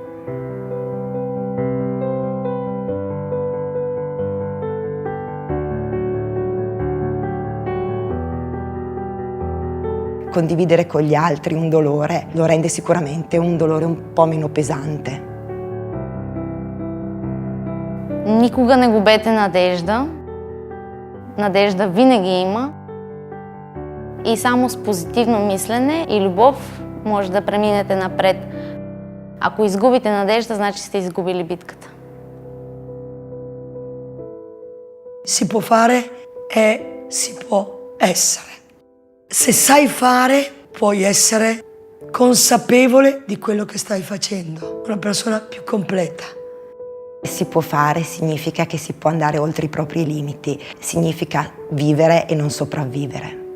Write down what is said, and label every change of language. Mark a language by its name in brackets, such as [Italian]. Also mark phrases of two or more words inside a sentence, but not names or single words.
[Italian] Condividere con gli altri un dolore lo rende sicuramente un dolore un po' meno pesante. [Bulgarian] Никога не губете надежда. Надежда винаги има. И само с позитивно мислене и любов може да преминете напред. Ако изгубите надежда, значи сте изгубили битката. [Italian] Si può fare e si può essere. Se sai fare, puoi essere consapevole di quello che stai facendo, una persona più completa. Si può fare significa che si può andare oltre i propri limiti, significa vivere e non sopravvivere.